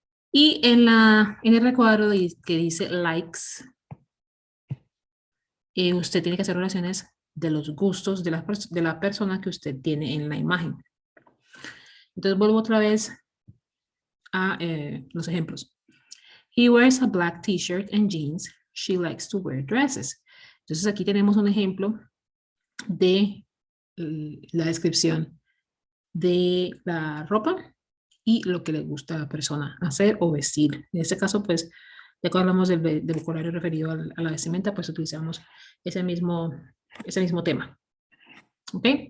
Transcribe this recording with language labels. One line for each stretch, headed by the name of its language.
Spanish: Y en el recuadro que dice likes, usted tiene que hacer oraciones de los gustos de la persona que usted tiene en la imagen. Entonces vuelvo otra vez a los ejemplos.
English: He wears a black t-shirt and jeans. She likes to wear dresses.
Spanish: Entonces aquí tenemos un ejemplo de la descripción de la ropa y lo que le gusta a la persona hacer o vestir. En este caso, pues, ya que hablamos del vocabulario referido a la vestimenta, pues utilizamos ese mismo tema. ¿Ok?